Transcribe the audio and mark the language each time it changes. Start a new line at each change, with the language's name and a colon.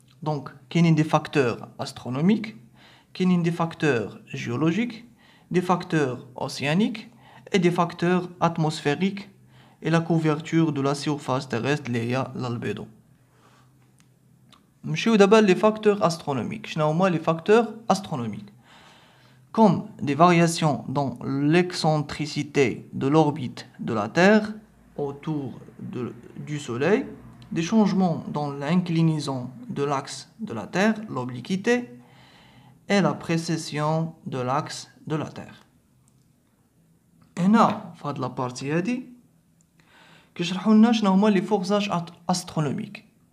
Arabic: دونك كاينين دي فاكتور استرونوميك، كاينين دي فاكتور جيولوجيك، دي فاكتور اوسيانيك
French: et des facteurs atmosphériques et la couverture de la surface terrestre
Arabic: اللي هي الالبيدو. نمشيو دابا لي فاكتور astronomiques. شنو هما
French: لي فاكتور astronomiques؟ Comme des variations dans l'excentricité de l'orbite de la Terre autour du Soleil, des changements dans l'inclinaison de l'axe de la Terre, l'obliquité, et la précession de l'axe de la Terre.
Arabic: هنا في هاد لابارتي هادي كيشرحوا لنا شنو هما لي فورزاج استرونوميك.